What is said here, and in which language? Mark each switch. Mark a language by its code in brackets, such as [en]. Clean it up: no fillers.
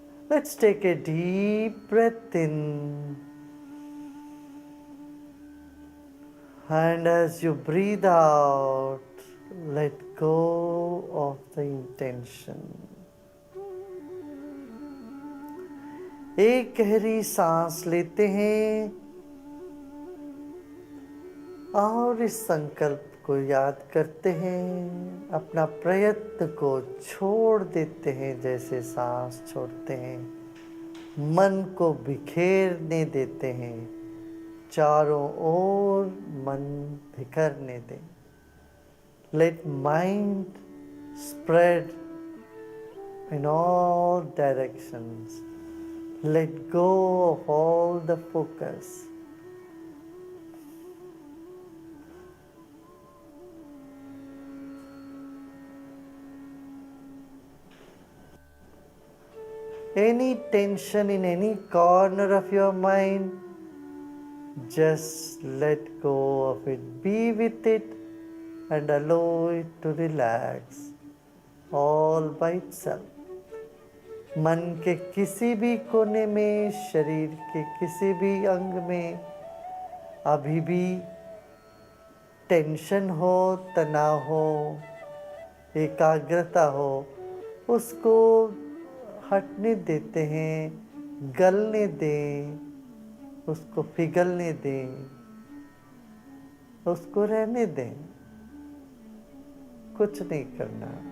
[en] Let's take a deep breath in. And as you breathe out, let go of the intention. [hi] एक गहरी सांस लेते हैं और इस संकल्प को याद करते हैं। अपना प्रयत्न को छोड़ देते हैं जैसे सांस छोड़ते हैं। मन को बिखेरने देते हैं, चारों ओर मन बिखरने दें। [en] Let mind spread in all directions. Let go of all the focus. Any tension in any corner of your mind, just let go of it. Be with it and allow it to relax all by itself. [hi] मन के किसी भी कोने में, शरीर के किसी भी अंग में अभी भी टेंशन हो, तनाव हो, एकाग्रता हो, उसको हटने देते हैं, गलने दें, उसको पिघलने दें, उसको रहने दें, कुछ नहीं करना।